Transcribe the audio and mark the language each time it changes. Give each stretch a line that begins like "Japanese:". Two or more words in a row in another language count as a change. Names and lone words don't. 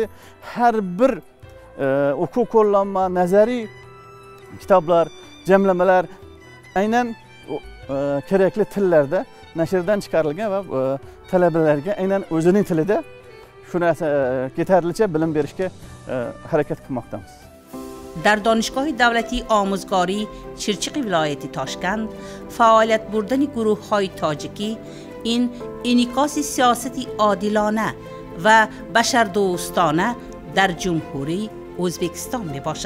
Uzbek: Har bir o'quv qo'llanma, nazariy kitoblar, jamlamalar aynan kerakli tillarda nashrdan chiqarilgan va talabalarga aynan o'zining tilida shu narsa yetarlicha bilim berishga harakat qilmoqdamiz.
Tajik: Дар донишгоҳи давлатии омӯзгории Чирчиқи вилояти Тошканд фаъолият бурдани гурӯҳҳои тоҷикӣ ин инъикоси сиёсати одилона ва башардӯстона дар Ҷумҳурии Ӯзбекистон мебошад.